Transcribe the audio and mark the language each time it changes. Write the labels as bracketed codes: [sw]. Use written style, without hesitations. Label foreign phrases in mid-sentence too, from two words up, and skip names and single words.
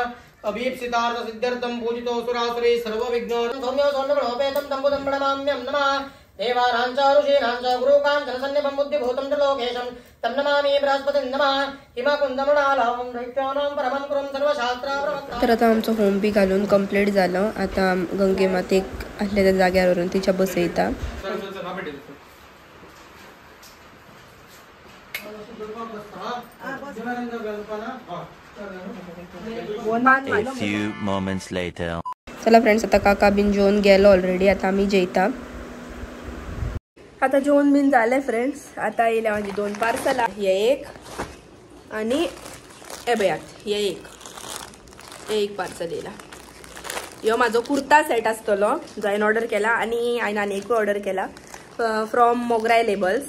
[sa] अभीप्सितार्थ सिद्ध्यर्थं पूजितो सुरासुरे सर्वविघ्नो सौम्यो सौम्यगुणोपेतं तम्बुदं प्रणमाम्यं नमः. देवानाञ्च ऋषीणाञ्च गुरुकाञ्चनसन्निभं बुद्धिभूतं च लोकेशं तं नमामि बृहस्पतिं नमः. हिमकुन्दमृणालहं दैत्यानां परमं गुरुं सर्वशास्त्राप्रवक्तारं. [kok] तर आता आमचो होम बी घालून कंप्लीट जालो. आता गंगे मातेक आसल्या त्या जाग्यार व्हरून तिच्या बसयता. [en] A few moments later. [kok] चला फ्रेंड्स आता काका बीन जेवून गेलो ऑलरेडी. आता आमी जेयता. आता जेवण बीन जालें फ्रेंड्स. आता येयल्या माझी 2 पार्सलां. हे एक आणि हे बयात हे एक पार्सल येयला. ह्यो म्हाजो कुर्ता सेट आसतलो जो हांवें ऑर्डर केला आणि हांवें आनी ऑर्डर केला फ्रॉम मोगराय लेबल्स.